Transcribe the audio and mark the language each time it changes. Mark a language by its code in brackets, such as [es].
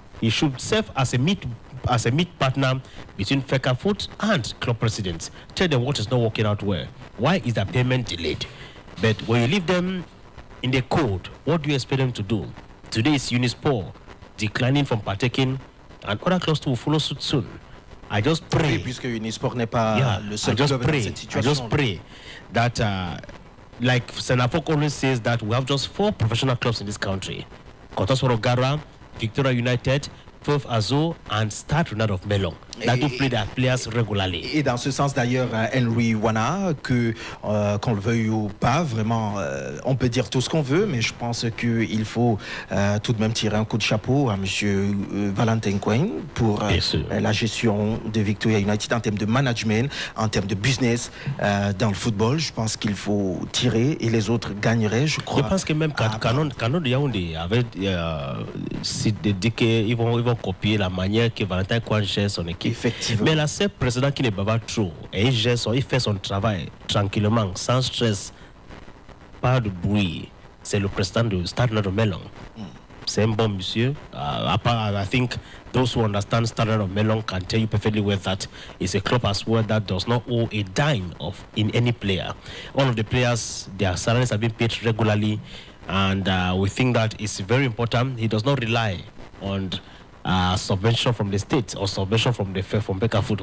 [en] He should serve as a meet partner between FECAFOOT and club presidents. Tell them what is not working out well. Why is the payment delayed? But when you leave them in the code, what do you expect them to do? Today is Unisport declining from partaking, and other clubs will follow suit soon. I just pray. [fr] Puisque Unisport n'est pas le seul club dans cette situation. [en] I just pray that, like Senafok always says, that we have just 4 professional clubs in this country: Kotasoro Gara, Victoria United, Fifth Azul, and Stade Renard of Melon. That do play their players regularly. [fr] Et dans ce sens d'ailleurs, Henry Wana, que qu'on le veuille ou pas, vraiment, on peut dire tout ce qu'on veut, mais je pense qu'il faut tout de même tirer un coup de chapeau à monsieur Valentin Coin pour la gestion de Victoria United en termes de management, en termes de business dans le football. Je pense qu'il faut tirer et les autres gagneraient, je crois. Je pense que même Canon de Yaoundé avait dit qu'ils vont copier la manière que Valentin Coin gère son équipe. Effectivement. Mais là, c'est le président qui ne bat pas trop. Et il fait son travail tranquillement, sans stress, pas de bruit. C'est le président de Stade Renard de Melon. C'est un bon monsieur. [en] I think those who understand Stade Renard de Melon can tell you perfectly well that it's a club as well that does not owe a dime in any player. All of the players, their salaries have been paid regularly, and we think that it's very important. He does not rely on subvention from the state or subvention from FECAFOOT.